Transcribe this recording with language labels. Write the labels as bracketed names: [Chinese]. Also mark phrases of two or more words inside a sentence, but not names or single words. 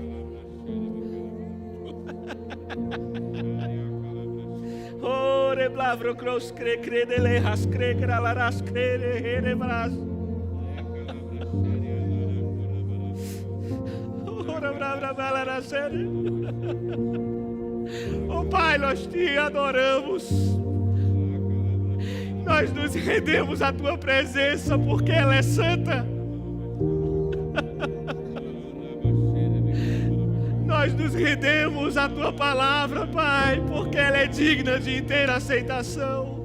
[Portuguese] Ore blavro cross cre credele has cre cralaras cre herebras. Ora bravra balara sério. Oh Pai, nós te adoramos. Nós nos rendemos à tua presença porque ela é santa. Nós nos rendemos à tua palavra, Pai, porque ela é digna de inteira aceitação.